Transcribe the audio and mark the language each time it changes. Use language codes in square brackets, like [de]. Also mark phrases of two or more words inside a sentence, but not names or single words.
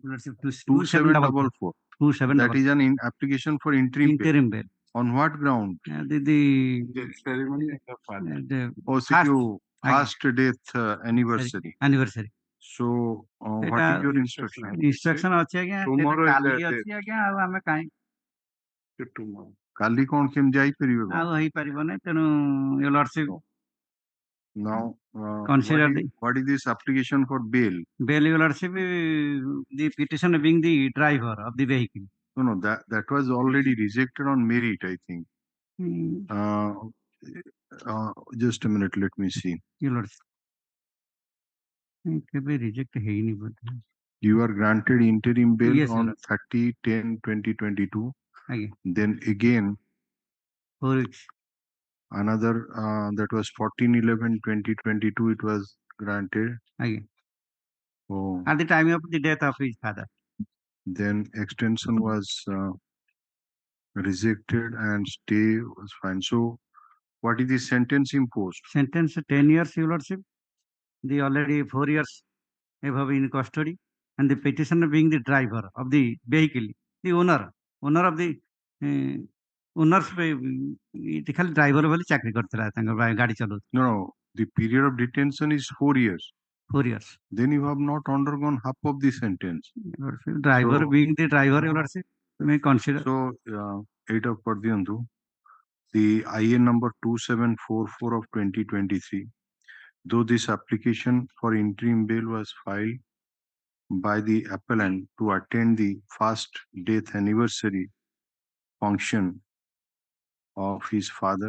[en] That is an application for interim bail. Interim bail. On what ground? The ceremony of the father. Oh, first death anniversary. anniversary. So, what is your instruction? [or] Instruction ଅଛି ଆଜ୍ଞା [en] Tomorrow is [or] କାଲି [en] the [or] ଅଛି ଆଜ୍ଞା ଆଉ ଆମେ କାହିଁ [en] tomorrow. [or] କାଲି କଣ କେମିତି ଯାଇପାରିବେ ଆଉ ହେଇପାରିବନି ତେଣୁ [en] your lordship Now, consider what is this application for bail? bail your lordship the petitioner being the driver of the vehicle. No, that was already rejected on merit, I think. Just a minute, let me see. Your lordship [or] କେବେ reject ହେଇନି ବୋଧେ. [en] You are granted interim bail Yes, on sir. 30/10/2022. [or] ଆଜ୍ଞା [en] Then again, 4 weeks. another that was 14/11/2022. It was granted. [or] ଆଜ୍ଞା [en] Oh, at the time of the death of his father. then extension was rejected and stay was fine. So, what is the sentence imposed? Sentence 10 years, your lordship. The already 4 years above in custody, and the petitioner being the driver of the vehicle, the owner of the owners [or] ଖାଲି driver ବୋଲି ଚାକିରି କରିଥିଲା ତାଙ୍କ ଗାଡି ଚଲାଉଥିଲା. [en] No, the period of detention is 4 years. 4 years. Then you have not undergone half of the sentence. Driver So- being the driver, your lordship, may consider. So, 8 of Pardyantu, the IN number 2744 of 2023, though this application for interim bail was filed by the appellant to attend the first death anniversary function of his father,